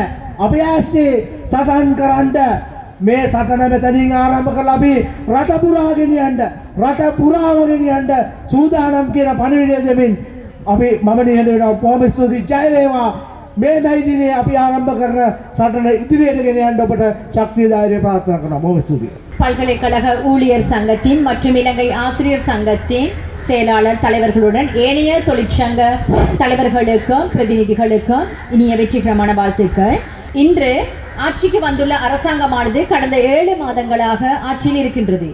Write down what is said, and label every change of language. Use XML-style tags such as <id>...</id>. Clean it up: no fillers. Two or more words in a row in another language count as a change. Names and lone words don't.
<si>අපි ආස්ති සටන් කරන්න මේ සටන මෙතනින් ආරම්භ කරලා අපි රට පුරා ගෙනියන්න සූදානම් කියන පණිවිඩය දෙමින් අපි මම නිහඬව බොහොම ස්තුතියි. ජය වේවා. මේ දිනේ අපි ආරම්භ කරන සටන ඉදිරියට ගෙන යන්න ඔබට ශක්තිය ධෛර්යය ප්‍රාර්ථනා කරනවා. බොහොම ස්තුතියි.</si> <ta>பல்கலைக்கழக ஊழியர் சங்கத்தின் மற்றும் இலங்கை ஆசிரியர் சங்கத்தின் செயலாளர் தலைவர்களுடன் ஏனைய தொழிற்சங்க தலைவர்களுக்கும் பிரதிநிதிகளுக்கும் இனிய வெற்றிகரமான வாழ்த்துக்கள். இன்று ஆட்சிக்கு வந்துள்ள அரசாங்கமானது கடந்த 7 மாதங்களாக ஆட்சியில் இருக்கின்றது.</ta>